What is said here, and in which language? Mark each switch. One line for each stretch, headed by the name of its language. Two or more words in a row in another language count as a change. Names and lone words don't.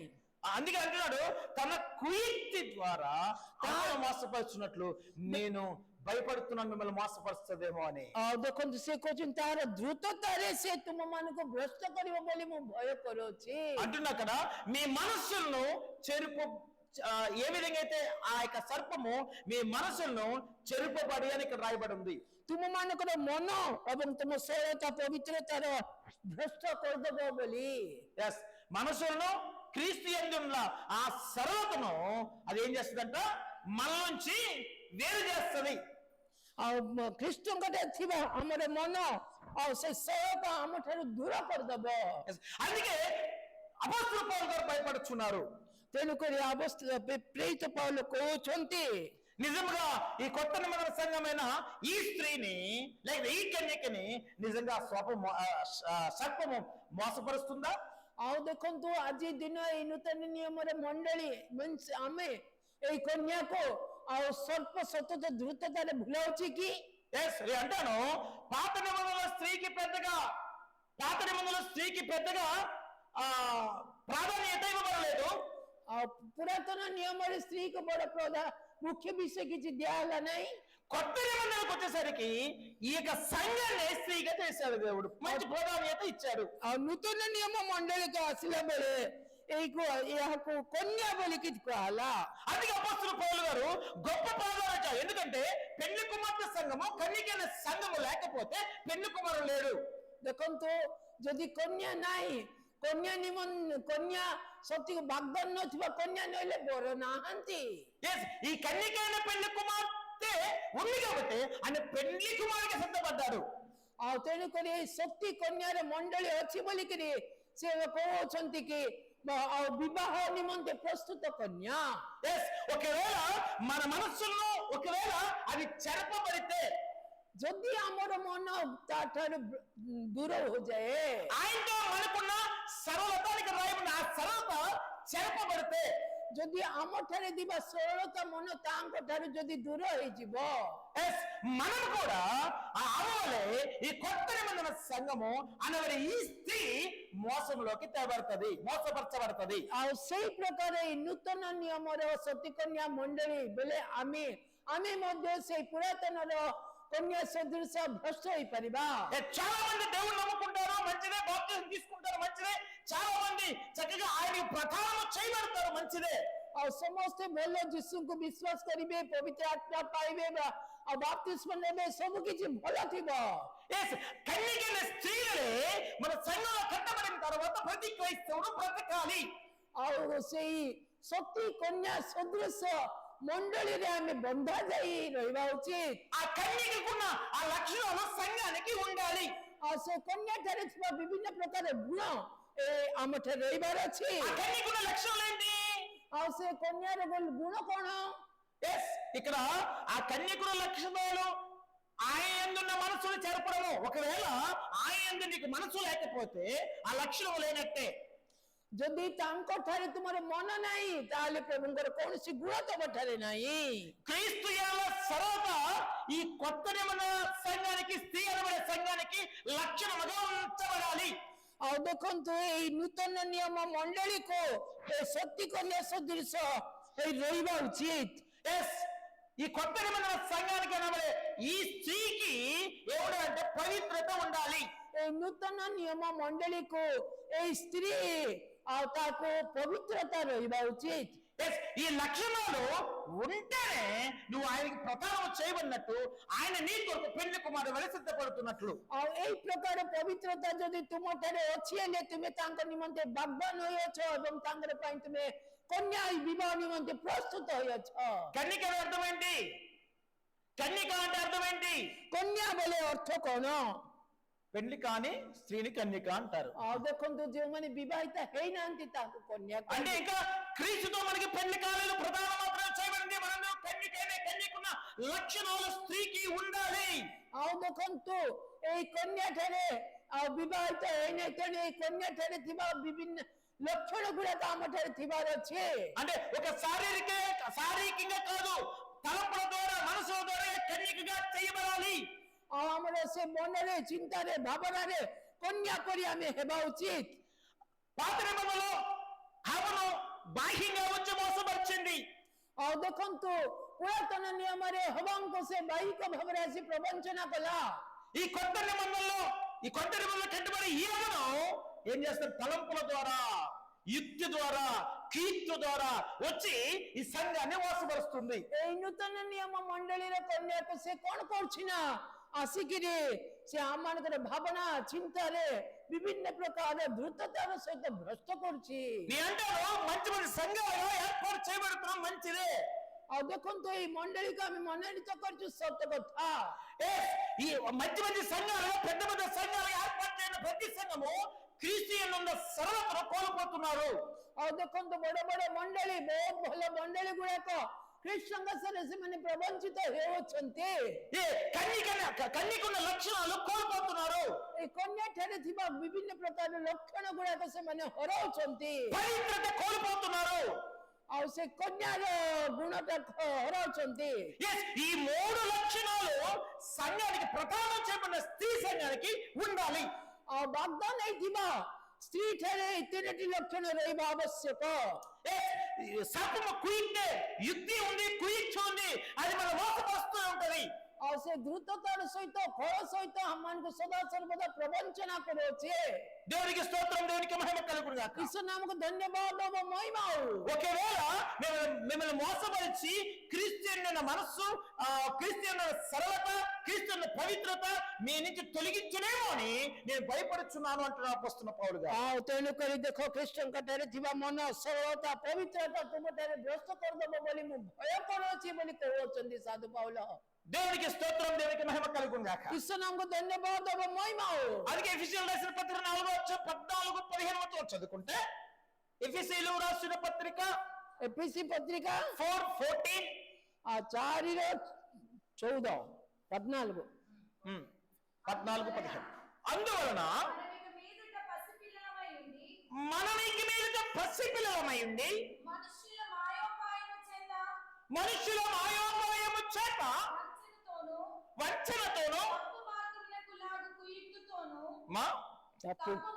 Telugu: అందుకే అంటున్నాడు తన కుయుక్తి ద్వారా తాను మోసపరుచున్నట్లు నేను భయపడుతున్నాను మిమ్మల్ని మోసపరుస్తుందేమో అని।
Odia: ଆଉ ଦେଖନ୍ତୁ ସେ କହୁଛନ୍ତି ତାର ଦ୍ରୁତତାରେ ସେ ତୁମ ମାନଙ୍କୁ ଭ୍ରଷ୍ଟ କରିବ ବୋଲି ମୁଁ ଭୟ କରୁଅଛି।
Telugu: అంటున్నా కదా మీ మనస్సులను చెరుపు ఏ విధంగా అయితే ఆ యొక్క సర్పము మీ మనస్సులను చెరుపబడి అని ఇక్కడ రాయబడి ఉంది।
Odia: ତୁମ ମାନଙ୍କର ମନ ଏବଂ ତୁମ ସରଳତା ପବିତ୍ରତାର ଭ୍ରଷ୍ଟ କରିଦେବ ବୋଲି।
Telugu: మనసులను క్రీస్తు యందు ఉన్న ఆ సరళతను అది ఏం చేస్తుందంట మన నుంచి వేరు చేస్తుంది।
Odia: ଆଉ ଖ୍ରୀଷ୍ଟଙ୍କଠାରେ ଥିବା ଆମର ମନ ଆଉ ସେ ସରଳତା ଆମ ଠାରୁ ଦୂର କରିଦେବ।
Telugu: అందుకే అపోస్తలుడు పౌలు గారు భయపడుచున్నారు।
Odia: ତେଣୁକରି ପ୍ରେରିତ పౌలు କହୁଛନ୍ତି
Telugu: నిజంగా ఈ కొత్త నిబంధన సంఘమైన ఈ స్త్రీని లేక ఈ కన్యకని నిజంగా సర్పము మోసపరుస్తుందా?
Odia: ଆଉ ଦେଖନ୍ତୁ ଆଜି ଦିନ ଏଇ ନୂତନ ନିୟମରେ ମଣ୍ଡଳୀ means ଆମେ ଏଇ କନ୍ୟାକୁ ଆଉ ସ୍ୱଳ୍ପ ସତତ ଦ୍ରୁତତାରେ ଭୁଲାଉଛି କି?
Telugu: నేను అంటాను పాత నిబంధనల స్త్రీకి పెద్దగా ఆ ప్రాధాన్యత ఇవ్వబడలేదు.
Odia: ଆଉ ପୁରାତନ ନିୟମରେ ସ୍ତ୍ରୀକୁ ବଡ ମୁଖ୍ୟ ବିଷୟ କିଛି ଦିଆହେଲା ନାହିଁ.
Telugu: కొత్త నిబంధనలకు వచ్చేసరికి ఈ యొక్క సంఘాన్ని స్త్రీగా చేశాడు దేవుడు, మంచి ప్రాధాన్యత ఇచ్చాడు.
Odia: ଆଉ ନୂତନ ନିୟମ ମଣ୍ଡଳୀକୁ ଆସିଲା ବେଳେ ଏହାକୁ କନ୍ୟା ବୋଲିକି କୁହାହେଲା.
Telugu: అందుకే అపోస్తలుడు పౌలు గారు గొప్ప ప్రాధాన్యత, ఎందుకంటే పెళ్లి కుమార్తె సంఘము కన్యకైన సంఘము లేకపోతే పెళ్లి కుమారుడు లేడు.
Odia: ଦେଖନ୍ତୁ ଯଦି କନ୍ୟା ନାହିଁ, କନ୍ୟା ସତୀକୁ ବାଗଦାନ ନଥିବା କନ୍ୟା ନହେଲେ ବର ନାହାନ୍ତି.
Telugu: ఈ కన్యకైన పెళ్లి కుమార్తె ఉంది కాబట్టి ఆయన పెళ్లి కుమారుడికి సిద్ధపడ్డాడు.
Odia: ଆଉ ତେଣୁକରି ଏଇ ସତୀ କନ୍ୟାର ମଣ୍ଡଳୀ ଅଛି ବୋଲିକିରି ସେ କହୁଛନ୍ତି କି ଆଉ ବିବାହ ନିମନ୍ତେ ପ୍ରସ୍ତୁତ କନ୍ୟା.
Telugu: ఒకవేళ మన మనస్సుల్లో ఒకవేళ అది చెరపబడితే,
Odia: ଯଦି ଆମର ମନ ତାଠାରୁ ଦୂର ହୋଇଯାଏ,
Telugu: ఆయనతో మనకున్న సరళతానికి రాయబడిన ఆ సరళత చెరపబడితే,
Odia: ଯଦି ଆମ ଠାରେ ଥିବା ସରଳତା ମନ ତାଙ୍କ ଠାରୁ ଯଦି ଦୂର ହେଇଯିବ,
Telugu: మనం కూడా ఆ అవలే ఈ కొత్త నిబంధన సంఘము అనబడే ఈ స్త్రీ మోసంలోకి తేబడుతుంది, మోసపరచబడుతుంది.
Odia: ଆଉ ସେଇ ପ୍ରକାର ଏଇ ନୂତନ ନିୟମର ସତୀ କନ୍ୟା ମଣ୍ଡଳୀ ବେଲେ ଆମେ ମଧ୍ୟ ସେଇ ପୁରାତନର କନ୍ୟା ସଦୃଶ ଭ୍ରଷ୍ଟ ହେଇପାରିବା.
Telugu: చాలా మంది దేవుడు నమ్ముకుంటారు, మంచిదే, బాప్తిజం తీసుకుంటారు, మంచిదే, చాలా మంది చక్కగా ఆయన ప్రకారం చేయబడతారు, మంచిదే.
Odia: ଆଉ ସମସ୍ତେ ଭଲ ଯୀଶୁଙ୍କୁ ବିଶ୍ୱାସ କରିବେ, ପବିତ୍ର ଆତ୍ମା ପାଇବେ, ଆଉ ବାପ୍ତିସ୍ମ ନେବେ, ସବୁ କିଛି ଭଲ ଥିବ.
Telugu: కన్యకైన స్త్రీలే మన సంఘంలో కట్టబడిన తర్వాత ప్రతి క్రైస్తవుడు బ్రతకాలి.
Odia: ଆଉ ସେଇ ସତୀ କନ୍ୟା ସଦୃଶ ମଣ୍ଡଳୀରେ ଆମେ ବନ୍ଧା ଯାଇ ରହିବା ଉଚିତ.
Telugu: ఆ కన్యకకున్న ఆ లక్షణాలు సంఘానికి ఉండాలి.
Odia: ଆଉ ସେ କନ୍ୟା ଠାରେ ଥିବା ବିଭିନ୍ନ ପ୍ରକାର ଗୁଣ ଆମ ଠାରେ ରହିବାର ଅଛି.
Telugu: ఆ కన్యకున్న లక్షణాలు ఏంటి?
Odia: ଆଉ ସେ କନ୍ୟାର ଗୁଣ କଣ?
Telugu: ఇక్కడ ఆ కన్యకుల లక్షణాలు ఆయన యందున్న మనసును చెరపడము. ఒకవేళ ఆయన యందు నీకు మనసు లేకపోతే ఆ లక్షణం లేనట్టే.
Odia: ଯଦି ତାଙ୍କ ଠାରେ ତୁମର ମନ ନାହିଁ, ତାହେଲେ ପ୍ରଭୁଙ୍କର କୌଣସି ଗୁଣ ତମ ଠାରେ ନାହିଁ.
Telugu: క్రీస్తు యేసుల సరళత ఈ కొత్త నిబంధన సంఘానికి, స్త్రీ అనబడే సంఘానికి లక్షణముగా ఉంచబడాలి.
Odia: ଆଉ ଦେଖନ୍ତୁ ଏଇ ନୂତନ ନିୟମ ମଣ୍ଡଳୀକୁ ସତୀ କନ୍ୟା ସଦୃଶ ରହିବା ଉଚିତ.
Telugu: ఈ కొత్త నిబంధన సంఘానికి అనబడే ఈ స్త్రీకి ఏమిటంటే పవిత్రత ఉండాలి.
Odia: ଏଇ ନୂତନ ନିୟମ ମଣ୍ଡଳୀକୁ ଏଇ ସ୍ତ୍ରୀ ଆଉ ତାକୁ ପବିତ୍ରତା ରହିବା ଉଚିତ.
Telugu: ఈ లక్షణాలు ఉంటేనే నువ్వు ఆయనకి ప్రకారం చేయబడినట్టు, ఆయన నీ కొరకు పెళ్లి కుమారుడు వలె సిద్ధపడుతున్నట్లు.
Odia: ଆଉ ଏଇ ପ୍ରକାର ପବିତ୍ରତା ଯଦି ତୁମ ଠାରେ ଅଛି ହେଲେ ତୁମେ ତାଙ୍କ ନିମନ୍ତେ ବାଗଦାନ ହୋଇଅଛ ଏବଂ ତାଙ୍କର ପାଇଁ ତୁମେ କନ୍ୟା ବିବାହ ନିମନ୍ତେ ପ୍ରସ୍ତୁତ ହୋଇଅଛ.
Telugu: కన్యక అర్థం ఏంటి? కన్యక అంటే అర్థం ఏంటి?
Odia: କନ୍ୟା ବୋଲେ ଅର୍ଥ କଣ?
Telugu: పెళ్లి కాని స్త్రీని కన్యక అంటారు.
Odia: ଆଉ ଦେଖନ୍ତୁ ଯେଉଁମାନେ ବିବାହିତ ହେଇନାହାନ୍ତି ତାଙ୍କୁ କନ୍ୟା
Telugu: అంటే ఇంకా క్రీస్తుతో మనకి పెళ్లి కాలేదు, ప్రధాన మాత్రమే చేయబడింది. మనం కన్యకున్న లక్షణాలు స్త్రీకి ఉండాలి.
Odia: ଆଉ ଦେଖନ୍ତୁ ଏଇ କନ୍ୟା ଠାରେ ଆଉ ବିବାହିତ ହେଇନାହିଁ, ତେଣୁ ଏଇ କନ୍ୟା ଠାରେ ଥିବା ବିଭିନ୍ନ ଲକ୍ଷଣ ଗୁଡାକ ଆମ ଠାରେ ଥିବାର ଅଛି.
Telugu: అంటే ఒక శారీరకంగా కాదు, తలపుల ద్వారా, మనసుల ద్వారా కన్యకగా చేయబడాలి.
Odia: ଆଉ ଆମର ସେ ମନରେ, ଚିନ୍ତାରେ, ଭାବନାରେ କନ୍ୟା କରି ଆମେ ହେବା ଉଚିତ.
Telugu: పాత నిబంధనలో హవను బాహ్యంగా వచ్చి మోసపరిచింది.
Odia: ଆଉ ଦେଖନ୍ତୁ ପୁରାତନ ନିୟମରେ ହବାଙ୍କୁ ସେ ବାହିକ ଭାବରେ ଆସି ପ୍ରବଞ୍ଚନା କଲା.
Telugu: ఈ కొత్త నిబంధనలో కట్టుబడి ఈ హవను ఏం చేస్తారు? తలంపుల ద్వారా, యుక్తి ద్వారా, కీర్తి ద్వారా వచ్చి ఈ సంఘాన్ని మోసపరుస్తుంది.
Odia: ଏଇ ନୂତନ ନିୟମ ମଣ୍ଡଳୀର କନ୍ୟାକୁ ସେ କଣ କରୁଛି ନା, ଆସିକିରି ସେ ଆମମାନଙ୍କର ଭାବନା, ଚିନ୍ତାରେ ବିଭିନ୍ନ ପ୍ରକାର ଦ୍ରୁତତାର ସହିତ ଭ୍ରଷ୍ଟ କରୁଛି.
Telugu: నీ అంటారు మంచి మంచి సంఘాలుగా ఏర్పాటు చేయబడుతున్నాం, మంచిదే.
Odia: ଆଉ ଦେଖନ୍ତୁ ଏଇ ମଣ୍ଡଳୀକୁ ଆମେ ମନୋନୀତ କରୁଛୁ, ସତ କଥା.
Telugu: ఈ మంచి మంచి సంఘాలు, పెద్ద పెద్ద సంఘాలు ఏర్పాటు చేయన ప్రతి సంఘము క్రీస్తు యందు సరళతను కోల్పోతున్నారు.
Odia: ଆଉ ଦେଖନ୍ତୁ ବଡ ବଡ ମଣ୍ଡଳୀ, ବହୁତ ଭଲ ମଣ୍ଡଳୀ ଗୁଡାକ ଖ୍ରୀଷ୍ଟ ସଂଘର୍ଷରେ ସେମାନେ ପ୍ରବଞ୍ଚିତ ହେଉଛନ୍ତି.
Telugu: కన్యకని కన్యకున్న లక్షణాలు కోల్పోతున్నారు.
Odia: ଏ କନ୍ୟା ଠାରେ ଥିବା ବିଭିନ୍ନ ପ୍ରକାର ଲକ୍ଷଣ ଗୁଡାକ ସେମାନେ ହରାଉଛନ୍ତି
Telugu: పవిత్రత కోల్పోతున్నారు.
Odia: ଆଉ ସେ କନ୍ୟାର ଗୁଣଟା ହରାଉଛନ୍ତି.
Telugu: Yes, ఈ మూడు లక్షణాలు సంఘానికి ప్రధానం చేయబడిన స్త్రీ సంఘానికి ఉండాలి.
Odia: ଆଉ ବାଗଦାନ ହେଇଥିବା ସ୍ତ୍ରୀ ଠାରେ ଏ ତିନୋଟି ଲକ୍ଷଣ ରହିବା ଆବଶ୍ୟକ.
Telugu: సర్పము కుయిక్తే యుక్తి ఉంది, కుయిక్ష ఉంది, అది మన మోసపరుస్తూ ఉంటది.
Odia: ଆଉ ସେ ଦ୍ରୁତତାର ସହିତ ଫଳ ସହିତ ଆମମାନଙ୍କୁ ସଦା ସର୍ବଦା ପ୍ରବଞ୍ଚନା କରୁଅଛି.
Telugu: దేవునికి స్తోత్రం, దేవునికి మహిమ కలుగును గాక.
Odia: ଈଶ୍ୱର ନାମକୁ ଧନ୍ୟବାଦ ଓ ମହିମା ହଉ.
Telugu: ఒకవేళ మిమ్మల్ని మోసపరిచి క్రీస్తున్న మనస్సు, క్రీస్తున్న సరళత, క్రీస్తున్న పవిత్రత మీ నుంచి తొలగించునేమో అని నేను భయపడుచున్నాను అంటున్నా అపోస్తలుడైన పౌలు గారు.
Odia: ଆଉ ତେଣୁକରି ଦେଖ ଖ୍ରୀଷ୍ଟଙ୍କ ଠାରେ ଥିବା ମନ, ସରଳତା, ପବିତ୍ରତା ତୁମଠାରେ ଭ୍ରଷ୍ଟ କରିଦେବ ବୋଲି ମୁଁ ଭୟ କରୁଅଛି ବୋଲି କହୁଅଛନ୍ତି ସାଧୁ ପାଉଲ.
Telugu: దేవునికి స్తోత్రం, దేవునికి మహిమ కలుగును గాక.
Odia: ଈଶ୍ୱର ନାମକୁ ଧନ୍ୟବାଦ ଓ ମହିମା ହଉ.
Telugu: అందుకే ఎఫెసీయులకు రాసిన పత్రిక 4:14-15 చదువుకుంటే, ఎఫెసీయులకు రాసిన పత్రిక
Odia: ଏଫେସୀ ପତ୍ରିକା 4:14 4:14 14
Telugu: 14-15 అందువలన మనమిక మీదట పసిపిల్లలమై ఉండి మనుషుల మాయోపాయము చేత వంచనతోను తప్పు